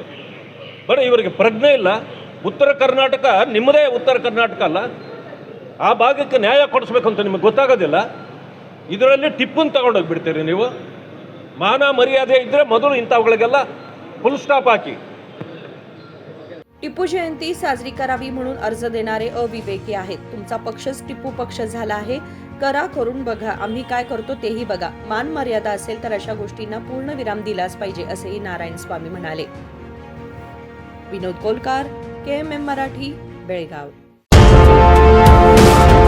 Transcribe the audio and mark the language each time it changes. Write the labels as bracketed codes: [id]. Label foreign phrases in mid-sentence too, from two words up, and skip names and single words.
[kn] ಬರೀ ಇವರಿಗೆ ಪ್ರಜ್ಞೆ ಇಲ್ಲ. ಉತ್ತರ ಕರ್ನಾಟಕ ನಿಮ್ಮದೇ ಉತ್ತರ ಕರ್ನಾಟಕ ಅಲ್ಲ, ಆ ಭಾಗಕ್ಕೆ ನ್ಯಾಯ ಕೊಡಿಸ್ಬೇಕಂತ ನಿಮಗೆ ಗೊತ್ತಾಗೋದಿಲ್ಲ. ಇದರಲ್ಲಿ ಟಿಪ್ಪನ್ನು ತಗೊಂಡೋಗ್ಬಿಡ್ತೀರಿ ನೀವು. ಮಾನ ಮರ್ಯಾದೆ ಇದ್ದರೆ ಮೊದಲು ಇಂಥವುಗಳಿಗೆಲ್ಲ [en] full stop [kn] ಹಾಕಿ. [mr] टिपू जयंती साजरी करावी म्हणून अर्ज देणारे अविवेकी आहेत. तुमचा पक्षच टिपू पक्ष झाला आहे. करा, करून बघा, आम्ही काय करतो तेही बघा. मान मर्यादा असेल तर अशा गोष्टींना पूर्ण विराम दिलाच पाहिजे, असेही नारायण स्वामी म्हणाले. विनोद कोलकार, KMM मराठी, बेळगाव.